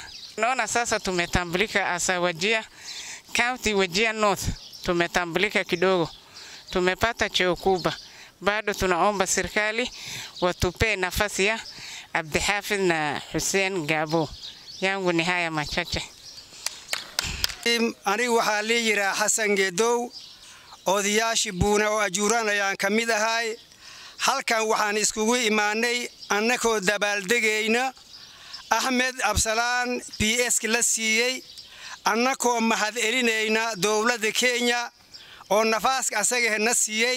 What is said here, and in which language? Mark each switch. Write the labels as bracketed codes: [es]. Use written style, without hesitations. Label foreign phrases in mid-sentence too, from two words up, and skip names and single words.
[sw] Naona sasa tumetambulika asa Wajir County, Wajir North. Tumetambulika kidogo. Tumepata cheo kubwa. Bado tunaomba serikali watupe nafasi ya Abdihafidh na Hussein Gabo. Yangu ni haya machache. [so] Ani waxa la yiraa Hassan Geedow, odayaashii Buna oo Ajuran ayaan kamid ahay. Halkan waxaan iskugu imaanay annagoo dabaaldegayna Ahmed Absalan PS la siiyay, annagoo mahad elinayna dawladda Kenya oo nafaaska asaga na siiyay.